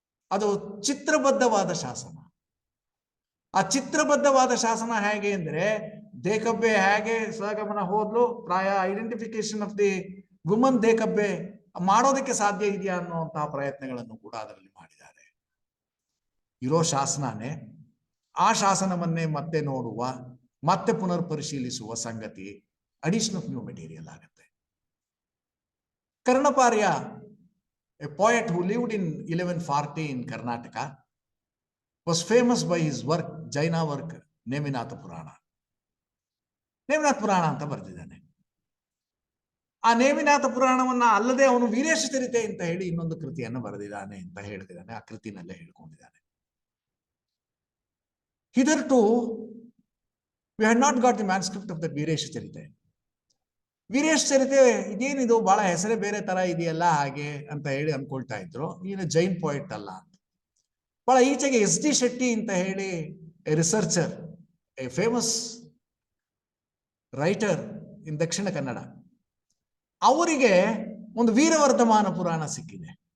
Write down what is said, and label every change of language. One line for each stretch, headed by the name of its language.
Kannada: ಅದು ಚಿತ್ರಬದ್ಧವಾದ ಶಾಸನ. ಆ ಚಿತ್ರಬದ್ಧವಾದ ಶಾಸನ ಹೇಗೆ ಅಂದ್ರೆ, ದೇಕಬ್ಬೆ ಹೇಗೆ ಸಹಗಮನ ಹೋದ್ಲು, ಪ್ರಾಯ
English: identification of the woman
Kannada: ದೇಕಬ್ಬೆ ಮಾಡೋದಕ್ಕೆ ಸಾಧ್ಯ ಇದೆಯಾ ಅನ್ನುವಂತಹ ಪ್ರಯತ್ನಗಳನ್ನು ಕೂಡ ಅದರಲ್ಲಿ ಮಾಡಿದ್ದಾರೆ. ಇರೋ ಶಾಸನನೇ, ಆ ಶಾಸನವನ್ನೇ ಮತ್ತೆ ನೋಡುವ, ಮತ್ತೆ ಪುನರ್ ಪರಿಶೀಲಿಸುವ ಸಂಗತಿ
English: addition of new material
Kannada: ಆಗುತ್ತೆ.
English: Karnaparya, a poet who lived in 1140 in Karnataka, was famous by his work, Jaina work, Neminatha Purana.
Kannada: ನೇಮಿನಾಥ ಪುರಾಣ ಅಂತ ಬರೆದಿದ್ದಾನೆ. ಆ ನೇಮಿನಾಥ ಪುರಾಣವನ್ನ ಅಲ್ಲದೆ ಅವನು ವೀರೇಶ ಚರಿತೆ ಅಂತ ಹೇಳಿ ಇನ್ನೊಂದು ಕೃತಿಯನ್ನು ಬರೆದಿದ್ದಾನೆ ಅಂತ ಹೇಳಿದ್ದಾನೆ. ಆ ಕೃತಿನಲ್ಲೇ ಹೇಳ್ಕೊಂಡಿದ್ದಾನೆ.
English: Hitherto we had not got the manuscript of that Veeresha Charite.
Kannada: ವೀರೇಶ ಚರಿತೆ ಇದೇನಿದು, ಬಹಳ ಹೆಸರೇ ಬೇರೆ ತರ ಇದೆಯಲ್ಲ ಹಾಗೆ ಅಂತ ಹೇಳಿ ಅನ್ಕೊಳ್ತಾ ಇದ್ರು. ಈಯನ
English: Jain poet
Kannada: ಅಲ್ಲ ಅಂತ. ಬಹಳ ಈಚೆಗೆ SD ಶೆಟ್ಟಿ ಅಂತ ಹೇಳಿ
English: a researcher, a famous writer in
Kannada: ದಕ್ಷಿಣ ಕನ್ನಡ, ಅವರಿಗೆ ಒಂದು ವೀರವರ್ಧಮಾನ ಪುರಾಣ ಸಿಕ್ಕಿದೆ.